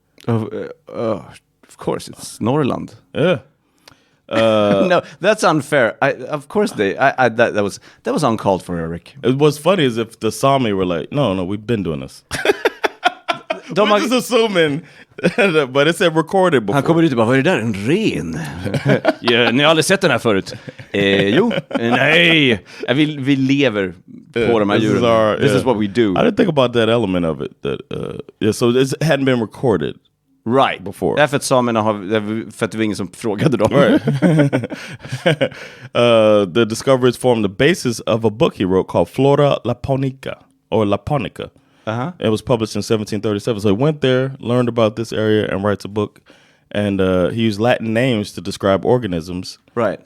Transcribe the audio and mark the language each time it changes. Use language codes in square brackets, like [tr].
[en] Of course, it's Norrland. Yeah. No, that's unfair. Of course that was uncalled for, Erik. What's funny is if the Sami were like, no, we've been doing this. We're just assuming, but it said recorded before. [sv] Han kommer ut och bara, vad är det där? En ren? Ja, ni har aldrig sett den här förut? Jo, nej. Vi lever på de här djuren. [en] This is what we do. I didn't think about that element of it. So it hadn't been recorded. Right. Before. [sv] Därför att samerna för att det var ingen som frågade dem. [en] Right. The discoveries formed the basis of a book he wrote called Flora Laponica, or Laponica. It was published in 1737. So he went there, learned about this area, and writes a book. And he used Latin names to describe organisms. Right.